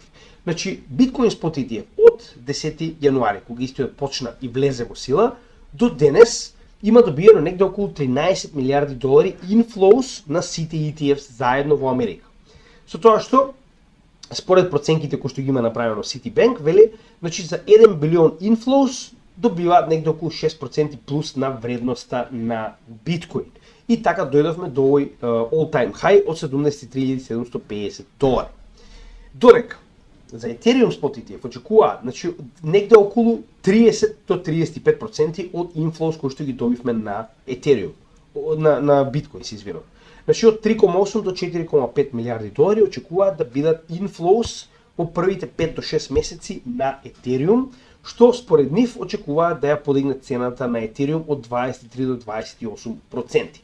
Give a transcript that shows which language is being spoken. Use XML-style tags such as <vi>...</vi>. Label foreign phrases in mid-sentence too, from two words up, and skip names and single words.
<mk>Значи, Bitcoin Spot ETF од 10 јануари, кога истиот почна и влезе во сила, до денес има добиено негде околу 13 милиарди долари inflows на сите ETFs заедно во Америка. Со тоа што, според проценките кои што ги има направено Citibank, вели, значи за 1 билион inflows добиваат негде околу 6% плюс на вредноста на биткоин. И така дојдовме до овој</mk> <en>all-time high</en> <mk>од 73.750 долари. Дорека, за Ethereum Spot ETF очекуваат, значи, негде околу 30 до 35% од inflows кои што ги добивме на Ethereum, на биткоин, се извинувам. Значи, од 3,8 до 4,5 милиарди долари очекуваат да бидат inflows во првите 5 до 6 месеци на Ethereum, што според нив очекуваат да ја подигне цената на Ethereum од 23 до 28%.</mk>